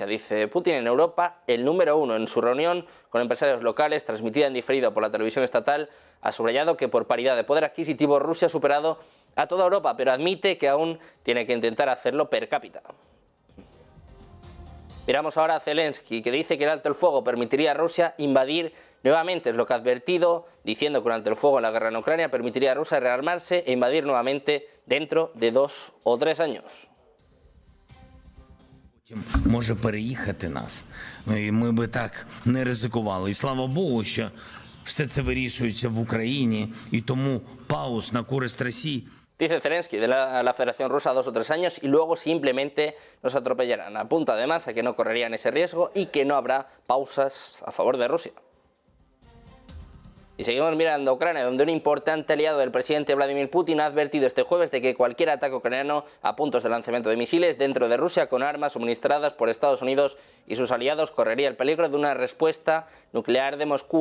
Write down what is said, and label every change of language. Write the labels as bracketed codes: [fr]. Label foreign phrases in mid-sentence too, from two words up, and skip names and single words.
[es] Dice Putin, en Europa el número 1. En su reunión con empresarios locales, transmitida en diferido por la televisión estatal, ha subrayado que por paridad de poder adquisitivo Rusia ha superado a toda Europa, pero admite que aún tiene que intentar hacerlo per cápita. Miramos ahora a Zelensky, que dice que el alto el fuego permitiría a Rusia invadir nuevamente. Es lo que ha advertido, diciendo que un alto el fuego en la guerra en Ucrania permitiría a Rusia rearmarse e invadir nuevamente dentro de 2 o 3 años. [uk] Може переїхати нас. І ми би так не ризикували. І слава Богу, що все це вирішується в Україні, і тому пауз на користь Росії. [es] Dice Zelensky de la Federación Rusa 2 o 3 años y luego simplemente nos atropellarán. Apunta además a que no correrían ese riesgo y que no habrá pausas a favor de Rusia. Y seguimos mirando a Ucrania, donde un importante aliado del presidente Vladimir Putin ha advertido este jueves de que cualquier ataque ucraniano a puntos de lanzamiento de misiles dentro de Rusia con armas suministradas por Estados Unidos y sus aliados correría el peligro de una respuesta nuclear de Moscú.